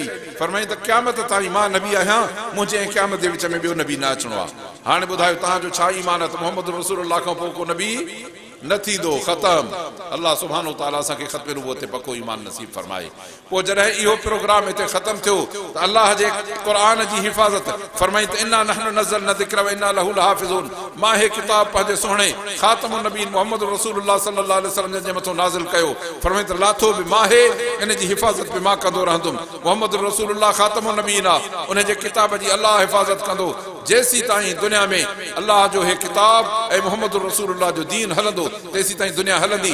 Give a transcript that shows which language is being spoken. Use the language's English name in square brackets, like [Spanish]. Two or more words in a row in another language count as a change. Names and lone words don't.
[Sindhi] फरमाई त क़यामत ताईं मां नबी आहियां, मुंहिंजे ऐं क़यामत जे विच में ॿियो नबी न अचिणो आहे। हाणे ॿुधायो तव्हांजो छा ईमान आहे त मोहम्मद रसूलुल्लाह खां पोइ को नबी न थींदो, ख़तम। अल्लाह [Arabic] سبحانه وتعالى [Sindhi] असांखे ख़त्म नबूवत ते पको ईमान नसीब फरमाए। पोइ जॾहिं इहो प्रोग्राम हिते ख़त्म थियो त अल्लाह जे क़ुरान जी हिफ़ाज़त फरमाई त [Arabic] إنا نحن نزلنا الذكر وإنا له لحافظون. [Sindhi] मां हे किताब पंहिंजे सुहिणे [Arabic] خاتم النبيين [Sindhi] मोहम्मद रसूलुल्लाह [Arabic] صلى الله عليه وسلم [Sindhi] जे मथां नाज़िल कयो। फरमाई त लाथो बि मां हे, इन जी हिफ़ाज़त बि मां कंदो रहंदुमि। मोहम्मद रसूलुल्लाह [Arabic] خاتم النبيين [Sindhi] आहे, उन जे किताब जी अल्लाह हिफ़ाज़त कंदो जेसीं ताईं दुनिया में अल्लाह जो हे किताब ऐं मोहम्मद रसूलुल्लाह जो दीन हलंदो तेसीं ताईं दुनिया हलंदी।